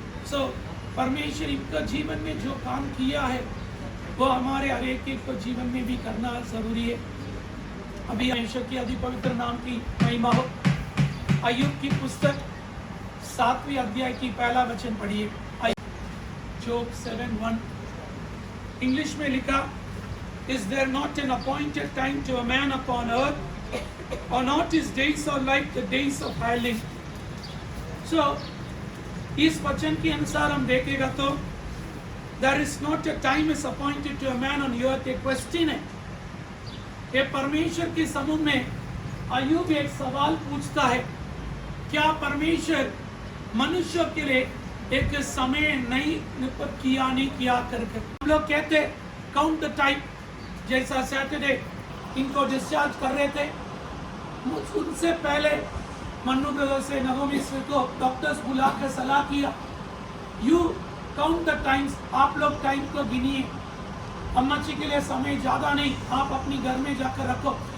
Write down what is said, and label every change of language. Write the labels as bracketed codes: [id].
[hi] सो परमेश्वर इनका जीवन में जो काम किया है वो हमारे हर एक को जीवन में भी करना ज़रूरी है। अभी परमेश्वर की अति पवित्र नाम की महिमा हो। अय्यूब की पुस्तक 7वें अध्याय की पहला वचन पढ़िए। जोब 7:1 इंग्लिश में लिखा, [en] Is there not an appointed time to a man upon earth, or not his days are like the days of hireling? [hi] So इस वचन के अनुसार हम देखेगा तो [en] there is not a time is appointed to a man on earth। [hi] एक question है, ये परमेश्वर के समूह में अय्यूब एक सवाल पूछता है, क्या परमेश्वर मनुष्य के लिए एक समय नहीं नियुक्त किया नहीं किया करके। हम लोग कहते [en] count the time, [hi] जैसा सैटरडे इनको डिस्चार्ज कर रहे थे, उनसे पहले मन्नू ब्रदर से नवोमी को डॉक्टर्स बुला कर सलाह किया, [en] you count the times, [hi] आप लोग टाइम को गिनिए, अम्मा जी के लिए समय ज़्यादा नहीं, आप अपनी घर में जाकर रखो।